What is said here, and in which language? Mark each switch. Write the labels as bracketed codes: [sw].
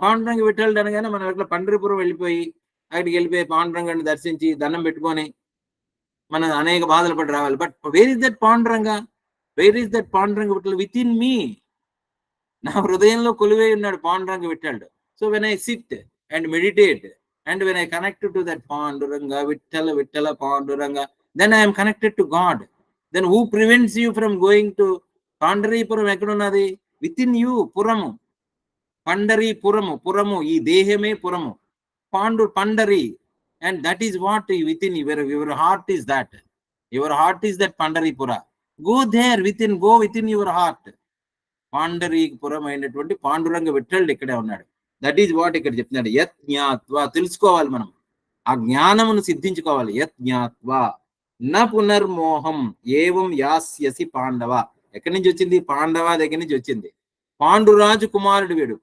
[te] పాండురంగ విఠలుడు అనగానే మనం ఎట్లా పండరిపురం వెళ్ళిపోయి అక్కడికి వెళ్ళిపోయి పాండురంగుడిని దర్శించి దండం పెట్టుకొని మనం అనేక బాధలు పడి రావాలి. [en] But where is that Panduranga? Where is that Panduranga విఠలుడు? Within me, [te] నా హృదయంలో కొలువై ఉన్నాడు [en] పాండురంగ విఠలుడు. So when I sit and meditate and when I connected to that Panduranga, Vittala, Vittala, Panduranga, then I am connected to God. Then who prevents you from going to Pandaripuram? [te] Ekkadunadi? [en] Within you, [te] Puramu. Pandaripuram, Puramu, ee dehame Puramu. Pandari. [en] And that is what within your heart is that. Your heart is that Pandaripura. Go there within, go within your heart. [te] Pandaripuram అయినటువంటి పాండురంగ విఠలుడు ఇక్కడే ఉన్నాడు. [en] that is what [te] ఇక్కడ చెప్తున్నాడు. యత్ జ్ఞాత్వ, తెలుసుకోవాలి మనం, ఆ జ్ఞానమును సిద్ధించుకోవాలి. యత్ జ్ఞాత్వ న పునర్మోహం ఏవం యాస్యసి పాండవ. ఎక్కడి నుంచి వచ్చింది? పాండవ దగ్గర నుంచి వచ్చింది. పాండురాజు కుమారుడు వీడు.